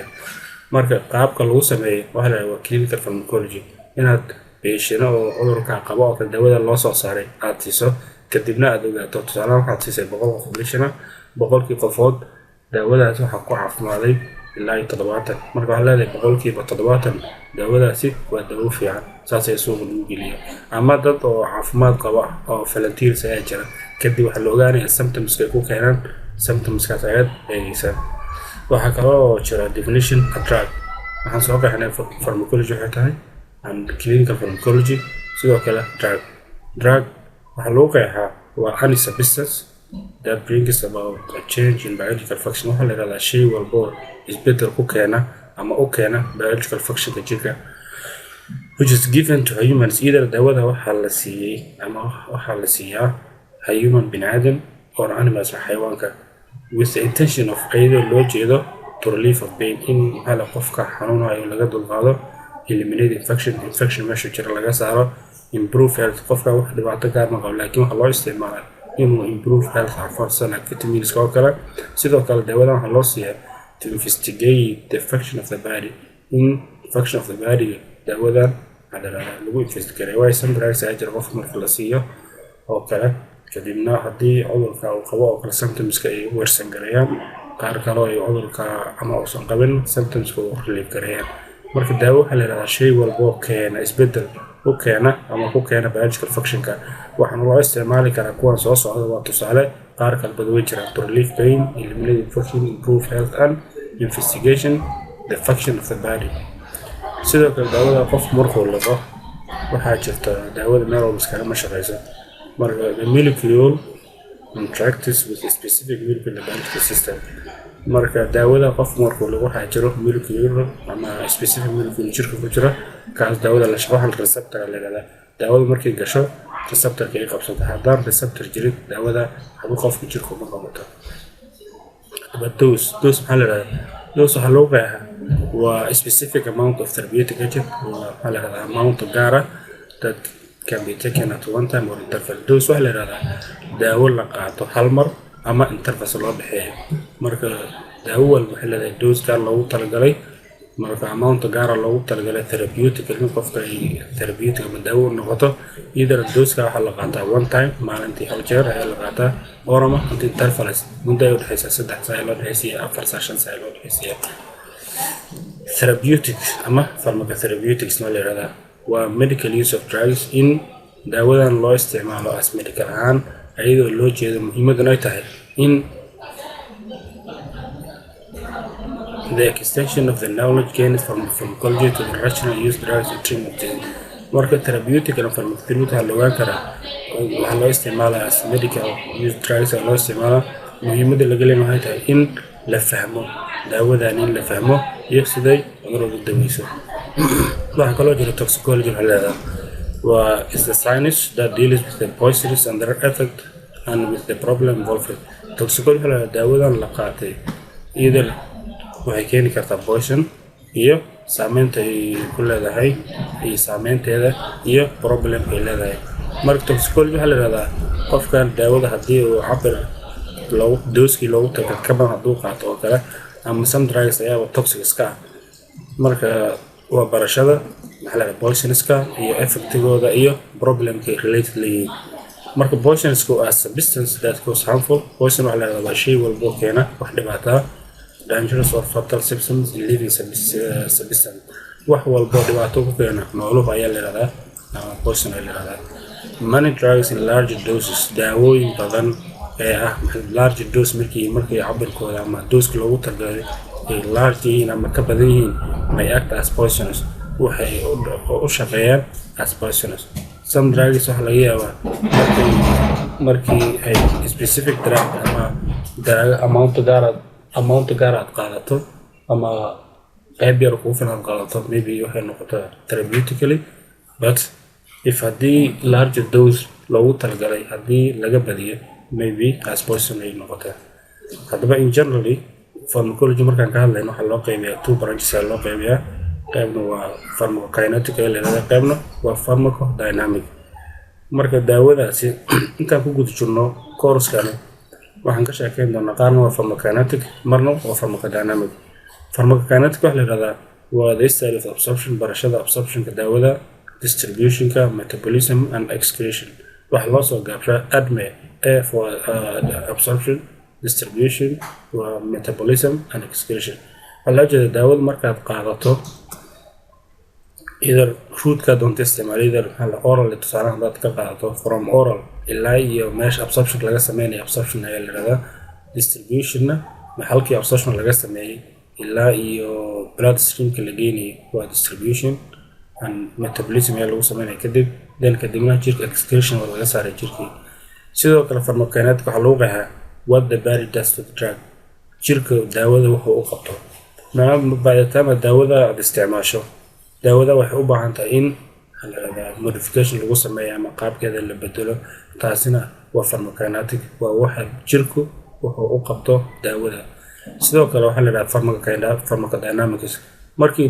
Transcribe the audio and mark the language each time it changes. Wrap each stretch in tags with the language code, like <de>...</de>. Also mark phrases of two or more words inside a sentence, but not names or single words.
<so>marka qaabka lagu sameeyo waxaa la yiraahdaa</so> <en>clinical pharmacology</en> <so>inaad patient oo cudurka qaba oo daawada loo soo saaray aad siiso kadibna aad ogaato tusaale ahaan waxaad siisay 100 qof patient boqolkii qofood daawadaas waxa ku caafimaaday ilaa 70. marka waxaa leedahay boqolkiiba 70 daawadaasi waa daawo fiican saas ay suuq lagu geliyo. ama dad oo caafimaad qaba oo volunteers ayaa jira kadib waxaa la ogaanayaa symptoms ay ku keenaan symptoms-kaas ayaad eegaysaa. waxaa kaloo jira</so> <en>definition of drug.</en> <so>waxaan soo qeexnay pharmacology waxay tahay</so> <en>and clinical pharmacology</en> <so>sidoo kale drug waxaa lagu qeexaa waa</so> <en>any substance that brings about a change in biological function.</en> <so>waxaa la yiraahdaa shay walbo isbedel ku keena ama u keena</so> <en>biological functionka</en> <so>jirka</so> <en>which is given to humans</en> <so>either daawada waxaa la siiyay ama waxaa la siiyaa human bini'aadam</so> <en>or animals</en> <so>xayawaanka</so> <en>with the intention of either</en> <so>loo jeedo</so> <en>to relief of pain</en> <so>in hala qofka xanuunayo laga dulqaado,</so> <en>eliminate infection</en> <so>meesha jira laga saaro,</so> <en>improve health</en> <so>qofka wax dhibaato gaar ma qabo laakiin waxa loo isticmaalaa inuu</so> <en>improve health</en> <so>afar</so> <en>like vitamins</en> <so>oo kale. sidoo kale daawada waxaa loo siiyaa</so> <en>to investigate the function of the body</en> <so>in</so> <en>function of the body</en> <so>daawadan lagu investigate</so> <en>why some drugs</en> <so>ay jira qof marka la siiyo oo kale kadibna haddii cudurka uu qabo oo kale symptoms-ka ay worsen gareeyaan qaar kale oo cudurka ama uusan qabin symptoms-ka uu relief gareeyaan. marka daawo waxaa la yiraahdaa shay walbo keena isbedel u keena ama ku keena</so> <en>biological functionka</en> <so>waxaana loo isticmaali karaa kuwan soo socda. waa tusaale qaar kale badan way jiraan</so> <en>to relieve pain, eliminate infection, improve health and investigation the function of the body.</en> <so>sidoo kale daawada qof markuu liqo waxaa jirta daawada meel walba iskagama shaqeyso. marka</so> <en>the molecule interacts with a specific molecule in the biological system</en> <so>marka daawada qof markuu lagu xaajiro molecule ama</so> <en>specific molecule</en> <so>jirka ku jira kaas daawada la shaqo receptor la yiraahdaa daawada markay gasho receptor ay qabsato haddaan receptor jirin daawada waxba qofka jirka ma qabato dose maxaa la yiraahdaa dose waxaa loo qeexaa waa</so> <en>specific amount of therapeutic agent</en> <so>waxaa la yiraahdaa amount gaara</so> <en>that can be taken at one time or interval</en> <so>dose waxaa la yiraahdaa daawo la qaato hal mar ama interval loo dhaxeeyo marka daawo walba waxay leedahay dose gaar loogu talagalay marka amount gaar loogu talagalay therapeutic in qofka ay therapeutic ama daawo noqoto either dose ka waxa la qaataa</so> <en>one time</en> <so>maalintii hal jeer ayaa la qaataa or ama interval muddo ay u dhaxaysa 3 saac loo dhaxaysiya 4 saac 5 saac loo dhaxaysiya therapeutic ama pharmacotherapeutics ma la yiraahdaa waa</so> <en>medical use of drugs</en> <so>in daawadan loo isticmaalo</so> <en>as medical</en> <so>ahaan ayadoo loo jeedo muhiimaduna ay tahay in</so> <en>the extension of the knowledge gained from pharmacology to the rational use drugs in treatment</en> <so>marka</so> <en>therapeutic and pharmacotherapeutic</en> <so>waxaa loogaan karaa waxaa loo isticmaalaa</so> <en>as medical use drugs</en> <so>loo isticmaalaa muhiimada laga leeyahay waxay tahay in la fahmo daawadan in la fahmo iyo siday cudurrada daweyso waxaa kaloo jira toxicology waxaa leedahay waa</so> <en>is the science that deals with the poisons and their effect and with the problem involved toxicology</en> <so>waxaa leedahay daawadan la qaatay either waxay keeni kartaa poison iyo saameynta ay ku leedahay iyo saameynteeda iyo problem ay leedahay marka toxicology waxaa la yiraahdaa qofkan daawada haddii uu cabir dooskii loogu tago ka badan hadduu qaato oo kale ama</so> <en>some drugs</en> <so>ayaaba toxic iska ah marka waa barashada maxaa la yiraahdaa poisonska iyo effectigooda iyo problemka related leeyihiin marka poisonsku</so> <en>are substance that cause harmful poison</en> <so>waxaa la yiraahdaa waa shay walbo keena wax dhibaato</so> <en>dangerous or fatal symptoms in living substance</en> <so>wax walbo dhibaato ku keena nooluhu ayaa la yiraahdaa ama poison ayaa la yiraahdaa</so> <en>many drugs in large doses</en> <so>daawooyin badan ee ah</so> <en>large dose</en> <so>markii cabirkooda ama dose loogu talagalay ay large yihiin ama ka badan yihiin</so> <en>may act as poisonous</en> <so>waxay u shaqeeyaan</so> <en>as poisonous some drugs</en> <so>waxa laga yaabaa markii ay</so> <en>specific drug</en> <so>ama</so> <en>drug amount</en> <so>gaar aad qaadato ama qayb yar ku filan qaadato maybe waxay noqotaa</so> <en>therapeutically but if</en> <so>haddii</so> <en>large dose</en> <so>loogu talagalay haddii laga badiyo</so> <en>maybe as poison</en> <so>ay noqotaa haddaba</so> <en>in generally pharmacology</en> <so>markaan ka hadlayno waxaa loo qaybiyaa</so> <en>two branches</en> <so>loo qaybiyaa qaybna waa pharmacokinetic ee leedahay qaybna waa pharmacodynamic marka daawadaasi intaan ku guda jirno course-kan waxaan ka sheekeyn doonaa qaarna waa pharmacokinetic marna waa pharmacodynamic pharmacokinetic waxaa la yiraahdaa waa</so> <en>the study of absorption</en> <so>barashada absorptionka daawada distributionka</so> <en>metabolism and excretion</en> <so>waxaa loo soo gaabshaa ADME</so> <en>for absorption distribution</en> <so>waa</so> <en>metabolism and excretion</en> <so>waxaa loo jeeda daawada markaad qaadato either root-ka doonta isticmaal either oral tusaale hadaad ka qaadato</so> <en>from oral</en> <so>ilaa iyo meesha absorption laga sameynayo absorption ayaa la yiraahdaa distributionna halkii absorption laga sameeyay ilaa iyo</so> <en>blood streamka</en> <so>la geynayo waa distribution</so> <en>and metabolism</en> <so>ayaa lagu sameynaya kadibna jirka excretion waa laga saaray jirkii sidoo kale pharmacokinetic waxaa lagu qeexaa</so> <en>what the body does to the drug</en> <so>jirka daawada wuxuu u qabto maadaama daawada aad isticmaasho daawada waxay u baahan tahay in modification lagu sameeyo ama qaabkeeda la bedelo taasina waa pharmacokinetic waa waxa jirku wuxuu u qabto daawada sidoo kale waxaa la yiraahdaa pharmacodynamics markii</so>